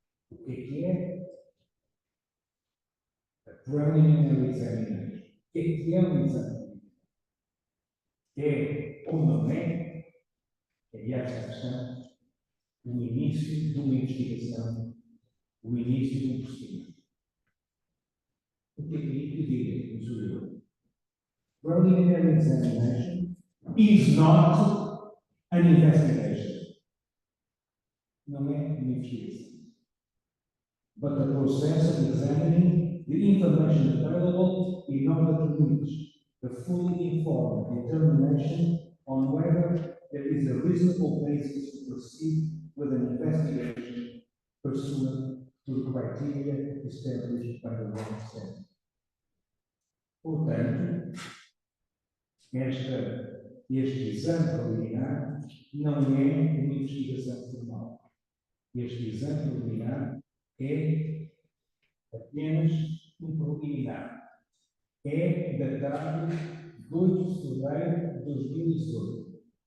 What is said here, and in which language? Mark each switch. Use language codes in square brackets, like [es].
[pt] O que é a [en] preliminary examination? [pt] O que é um exame? É ou não é, aliás, a questão, o início de uma investigação, o início de um procedimento. O que diga, no superior? [en] Preliminary examination is not an investigation. [pt] Não é uma investigação. [en] But the process of examining the information available in order to reach the fully informed determination on whether there is a reasonable basis to proceed with an investigation pursuant to the criteria established by the law itself. [pt] Portanto, esta Este exame preliminar não é uma investigação formal. Este exame preliminar é apenas um preliminar. É datado 2 de fevereiro de 2018.